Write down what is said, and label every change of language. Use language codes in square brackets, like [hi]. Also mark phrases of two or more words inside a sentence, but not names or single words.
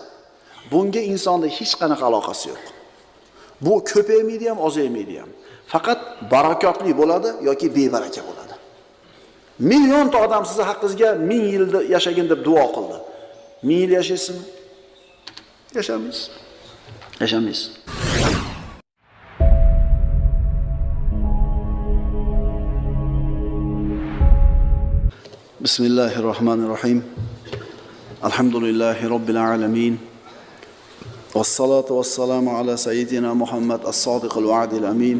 [uz] Bunga insonning hech qanaqa aloqasi yo'q. Bu ko'paymaydi ham, ozaymaydi ham. Faqat barakotli bo'ladi yoki bebaraka bo'ladi. Millionta odam sizni haqqingizga 1000 yil yashagin deb duo qildi. 1000 yil yashaysizmi? Yashamaysiz. Yashamaysiz. [ar] Bismillahirrahmanirrahim. الحمد لله رب العالمين. والصلاة والسلام على سيدنا محمد الصادق الوعد الأمين.